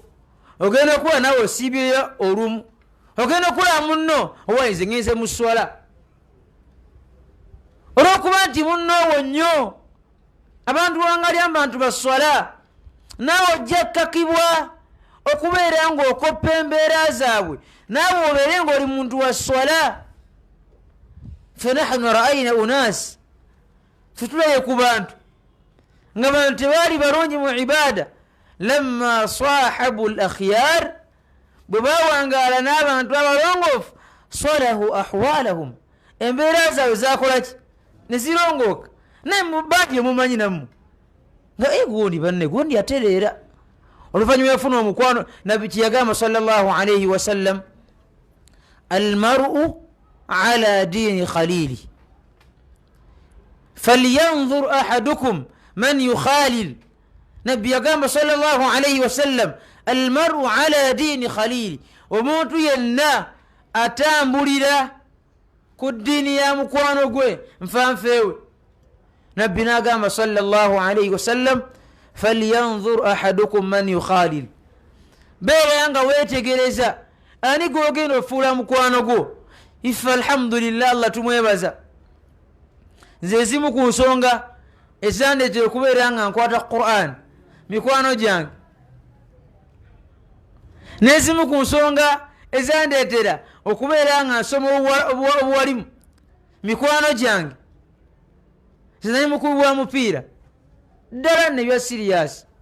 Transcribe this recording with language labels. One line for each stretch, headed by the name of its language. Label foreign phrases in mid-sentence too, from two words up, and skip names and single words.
Ganda: Ogenda kuba nawe osiibyeyo olumu, ogenda okulaba munno owainze ngenze mu swala, olw'okuba nti munno wo nnyo abantu wangali abantu baswala, naawe ojja kkakibwa okubeera ng'okoppa embeera zaabwe, naawe obeere ng'oli muntu wa swala.
Arabic: فنحن رأينا أناس,
Ganda: fetulaye ku bantu nga bantu tebaali balungi mu ibada,
Arabic: لما صاحبوا الأخيار,
Ganda: bwe bawangaala n'abantu abalongoofu,
Arabic: صلحت أحوالهم,
Ganda: embeera zaabwe zakola ki? Ne zirongooka. Naye mubangi mumanyi nammwe nga gundi banne gundi atereera. Oluvannyuma yafuna omukwano, nabbi kyeyagamba
Arabic: صلى الله عليه وسلم المرء على دين خليله فلينظر أحدكم من يخالل.
Ganda: Nabbi yagamba
Arabic: صلى الله عليه وسلم المرء على دين خليله,
Ganda: omuntu yenna atambulira ku ddiini ya mukwano gwe nfanfeewe. Nabbi n'agamba
Arabic: صلى الله عليه وسلم فلينظر أحدكم من يخالل,
Ganda: beera nga weetegereza ani gwogenda ofuula mukwano gwo. Ife alhamdulillah, Allah tumwebaza, nze ezimu ku nsonga ezandeetera okubeera nga nkwata Qur'an mikwano gyange, n'ezimu ku nsonga ezandeetera okubeera nga nsoma obuwalimu mikwano gyange, zinali mukubi wa mupiira ddala nebya siriyasi.